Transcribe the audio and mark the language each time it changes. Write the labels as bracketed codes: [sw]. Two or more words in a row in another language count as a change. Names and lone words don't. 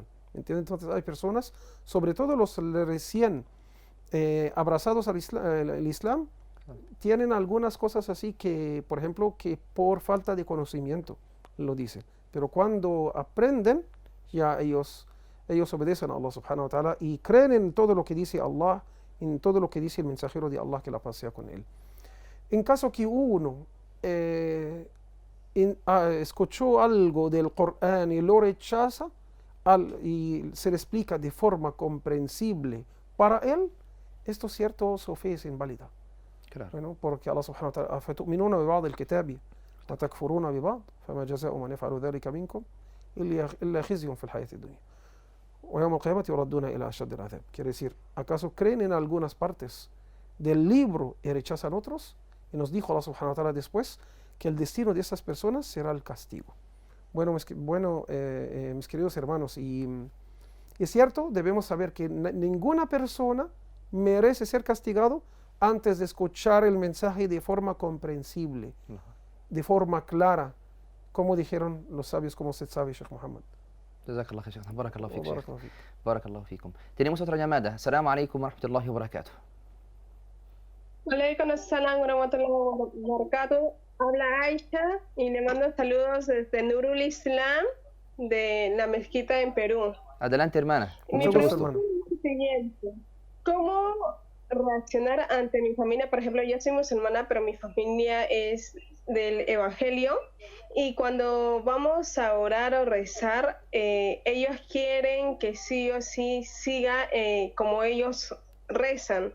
[es] ¿Entiende? Entonces hay personas, sobre todo los recién abrazados al Islam, tienen algunas cosas así que, por ejemplo, que por falta de conocimiento lo dicen. Pero cuando aprenden, ya ellos obedecen a [ar] الله سبحانه وتعالى [es] y creen en todo lo que dice Allah, en todo lo que dice el mensajero de Allah, que la paz sea con él. En caso que uno escuchó algo del Corán y lo rechaza y se le explica de forma comprensible para él, esto cierto, su fe es inválida. Claro. Bueno, porque [ar] الله سبحانه وتعالى أفتؤمنون ببعض الكتاب وتكفرون ببعض فما جزاء من يفعل ذلك منكم إلا خزي في الحياة الدنيا ويوم القيامة يردون إلى أشد العذاب. [es] Quiere decir, ¿acaso creen en algunas partes del libro y rechazan otros? Y nos dijo [ar] الله سبحانه وتعالى [es] después que el destino de estas personas será el castigo. Bueno, mis queridos hermanos, y es cierto, debemos saber que ninguna persona merece ser castigado antes de escuchar el mensaje de forma comprensible, de forma clara, como dijeron los sabios, como usted sabe, Sheikh Muhammad. [ar] جزاك الله خير، شيخ. بارك الله فيك، شيخ. بارك الله فيك. بارك الله فيكم. [es] Tenemos otra llamada. [ar] السلام عليكم ورحمة الله وبركاته. عليكم السلام ورحمة الله وبركاته. [es] Habla Aisha y le mando saludos desde Nurul Islam de la mezquita en Perú. Adelante, hermana. Mucho gusto, hermano. Siguiente. ¿Cómo reaccionar ante mi familia? Por ejemplo, yo soy musulmana, pero mi familia es del Evangelio, y cuando vamos a orar o rezar, ellos quieren que sí o sí siga como ellos rezan.